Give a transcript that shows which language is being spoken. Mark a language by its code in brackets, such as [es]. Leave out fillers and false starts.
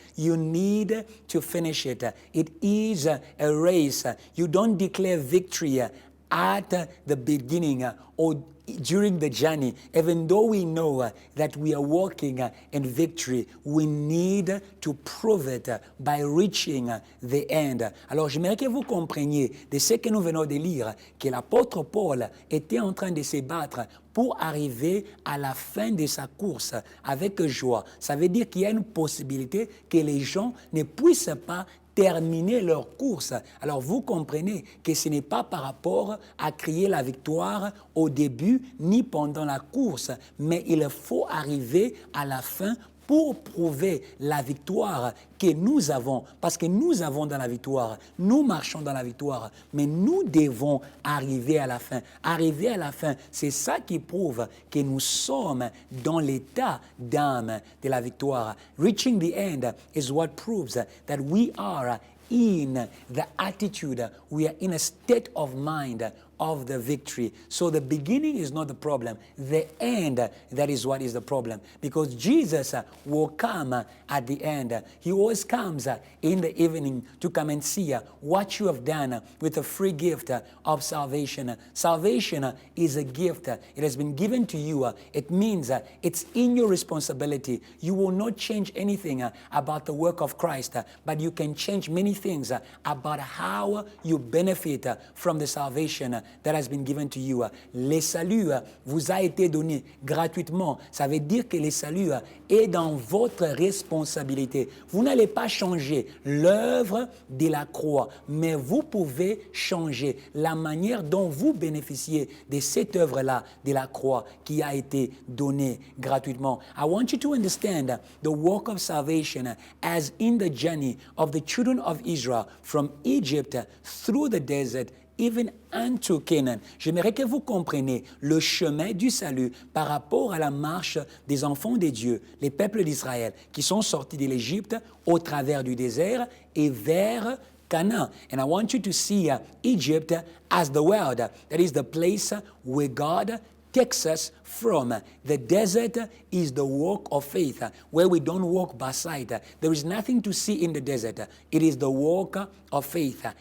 [en] You need to finish it. It is a race. You don't declare victory at the beginning or during the journey. Even though we know that we are walking in victory, we need to prove it by reaching the end. [fr] Alors, j'aimerais que vous compreniez de ce que nous venons de lire, que l'apôtre Paul était en train de se battre pour arriver à la fin de sa course avec joie. Ça veut dire qu'il y a une possibilité que les gens ne puissent pas terminer leur course. Alors vous comprenez que ce n'est pas par rapport à crier la victoire au début ni pendant la course, mais il faut arriver à la fin pour prouver la victoire que nous avons, parce que nous avons dans la victoire, nous marchons dans la victoire, mais nous devons arriver à la fin. Arriver à la fin, c'est ça qui prouve que nous sommes dans l'état d'âme de la victoire. [en] Reaching the end is what proves that we are in the attitude, we are in a state of mind of the victory. So the beginning is not the problem. The end, that is what is the problem. Because Jesus will come at the end. He always comes in the evening to come and see what you have done with the free gift of salvation. Salvation is a gift. It has been given to you. It means it's in your responsibility. You will not change anything about the work of Christ, but you can change many things about how you benefit from the salvation that has been given to you. [fr] Le salut vous a été donné gratuitement. Ça veut dire que le salut est dans votre responsabilité. Vous n'allez pas changer l'œuvre de la croix, mais vous pouvez changer la manière dont vous bénéficiez de cette œuvre-là de la croix qui a été donnée gratuitement. [en] I want you to understand the work of salvation as in the journey of the children of Israel from Egypt through the desert even unto Canaan. [fr] J'aimerais que vous compreniez le chemin du salut par rapport à la marche des enfants de Dieu, les peuples d'Israël, qui sont sortis de l'Égypte au travers du désert et vers Canaan. [en] And I want you to see Egypt as the world. That is the place where God takes us from. The desert is the walk of faith, where we don't walk by sight. There is nothing to see in the desert. It is the walk of faith.